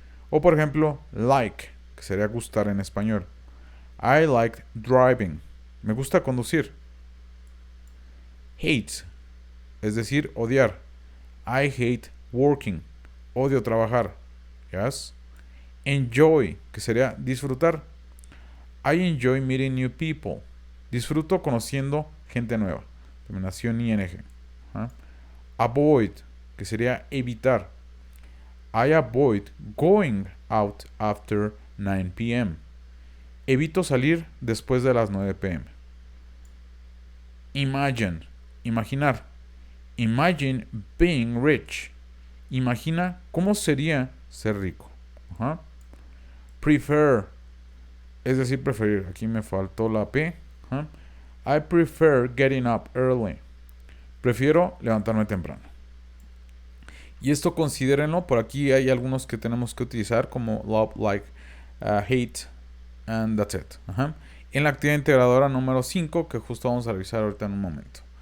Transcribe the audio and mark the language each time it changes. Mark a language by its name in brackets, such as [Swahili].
[Spanish] O por ejemplo, like, que sería gustar en español. [English] I like driving. [Spanish] Me gusta conducir. Hate, es decir, odiar. [English] I hate working. [Spanish] Odio trabajar. [English] Yes. [Spanish] Enjoy, que sería disfrutar. [English] I enjoy meeting new people. [Spanish] Disfruto conociendo gente nueva. Terminación ing. ¿Ah? Avoid, que sería evitar. [English] I avoid going out after 9 p.m. [Spanish] Evito salir después de las 9 p.m. Imagine, imaginar. [English] Imagine being rich. [Spanish] Imagina cómo sería ser rico. Ajá. Prefer, es decir, preferir. Aquí me faltó la P. Ajá. [English] I prefer getting up early. [Spanish] Prefiero levantarme temprano. Y esto considérenlo, por aquí hay algunos que tenemos que utilizar como love, like, hate, [English] and that's it. [Spanish] Ajá. En la actividad integradora número 5, que justo vamos a revisar ahorita en un momento.